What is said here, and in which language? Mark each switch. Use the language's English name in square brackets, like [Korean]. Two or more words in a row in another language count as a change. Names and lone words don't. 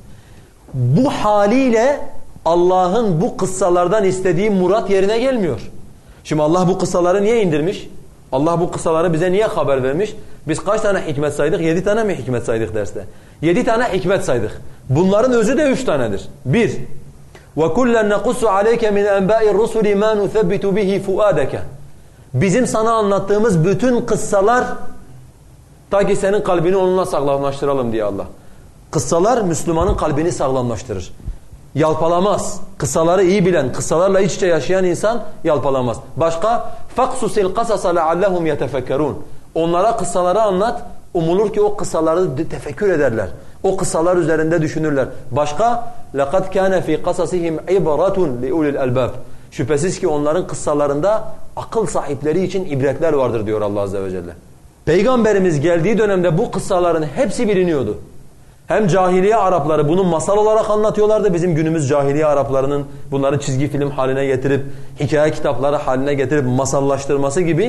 [Turkish] Bu haliyle Allah'ın bu kıssalardan istediği murat yerine gelmiyor. Şimdi Allah bu kıssaları niye indirmiş? Allah bu kıssaları bize niye haber vermiş? Biz kaç tane hikmet saydık? 7 tane mi hikmet saydık derste? 7 tane hikmet saydık. Bunların özü de 3 tanedir. 1. [Arabic] وَكُلًّا نَقُصُّ عَلَيْكَ مِنْ أَنْبَاءِ الرُّسُلِ مَا نُثَبِّتُ بِهِ فُؤَادَكَ. [Turkish] Bizim sana anlattığımız bütün kıssalar ta ki senin kalbini onunla sağlamlaştıralım diye Allah. Kıssalar Müslümanın kalbini sağlamlaştırır. Yalpalamaz. Kıssaları iyi bilen, kıssalarla iç içe yaşayan insan yalpalamaz. Başka [Arabic] فَقْسُسِ الْقَسَسَ لَعَلَّهُمْ يَتَفَكَّرُونَ. [Turkish] Onlara kıssaları anlat, umulur ki o kıssaları tefekkür ederler. O kıssalar üzerinde düşünürler. Başka [Arabic] لَقَدْ كَانَ فِي قَسَسِهِمْ عِبَرَةٌ لِأُولِي الْأَلْبَابِ. [Turkish] Şüphesiz ki onların kıssalarında akıl sahipleri için ibretler vardır diyor Allah Azze ve Celle. Peygamberimiz geldiği dönemde bu kıssaların hepsi biliniyordu. Hem cahiliye Arapları bunu masal olarak anlatıyorlardı. Bizim günümüz cahiliye Araplarının bunları çizgi film haline getirip, hikaye kitapları haline getirip masallaştırması gibi.